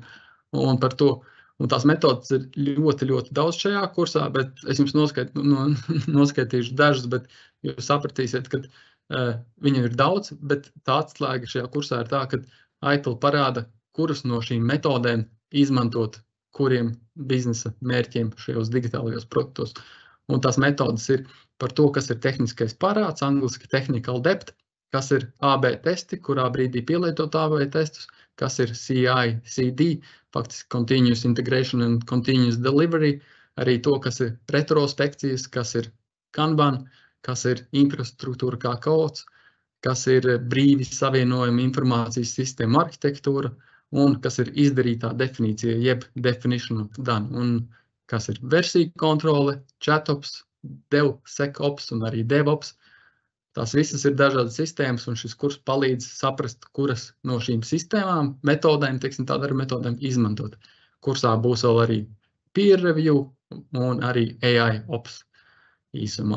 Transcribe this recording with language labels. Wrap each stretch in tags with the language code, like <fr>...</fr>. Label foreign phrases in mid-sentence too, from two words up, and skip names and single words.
<lv>Un par to, un tās metodas ir ļoti daudz šajā kursā, bet es jums noskaitīšu dažas, bet jūs sapratīsiet, ka viņu ir daudz, bet tā atslēga šajā kursā ir tā, ka ITIL parāda, kuras no šīm metodēm izmantot kuriem biznesa mērķiem šajos digitālajos produktos. Un tās metodas ir par to, kas ir tehniskais parāds, angliski</lv> <en>technical debt,</en> <lv>kas ir AB testi, kurā brīdī pielietot AB testus, kas ir CI, CD, faktiski</lv> <en>Continuous Integration and Continuous Delivery,</en> <lv>arī to, kas ir retrospekcijas, kas ir Kanban, kas ir infrastruktūra kā kods, kas ir brīvi savienojuma informācijas sistēma arhitektūra un kas ir izdarītā definīcija, jeb</lv> <en>definition of done,</en> <lv>un kas ir versija kontrole, chatops, DevSecOps un arī DevOps. Tās visas ir dažādas sistēmas, un šis kurs palīdz saprast, kuras no šīm sistēmām, metodēm, teiksim tāda ar metodēm izmantot. Kursā būs vēl arī</lv> <en>peer review</en> <lv>un arī AI ops īsumā.</lv>